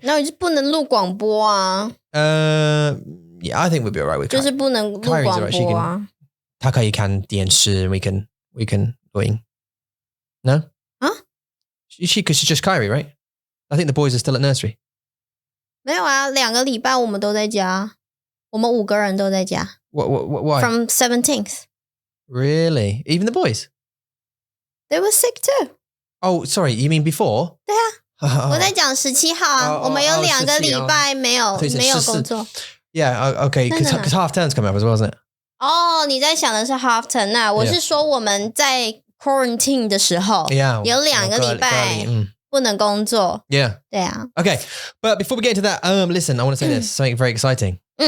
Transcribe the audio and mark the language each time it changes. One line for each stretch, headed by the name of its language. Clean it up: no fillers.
Chinese: 那就不能录广播啊。
English: Yeah, I think we'll be all right with
Chinese: 就是不能录广播啊。他可以看电视
English: we can doing. No? Huh? Because she's just Kyrie, right? I think the boys are still at nursery.
Chinese: 没有啊，2个礼拜我们都在家，我们5个人都在家。
English: Why? From 17th. Really? Even the boys? They were sick too. Oh, sorry, you mean before?
Chinese: 对啊，我在讲17号啊，我们有2个礼拜没有工作。
English: Yeah, okay, because half term's coming up as well, isn't it?
Chinese: 哦，你在想的是 half term 啊，我是说我们在 quarantine 的时候，
English: Yeah,
Chinese: 有2个礼拜不能工作。
English: Yeah.
Chinese: 对啊。
English: Okay, but before we get into that, listen, I want to say this, something very exciting.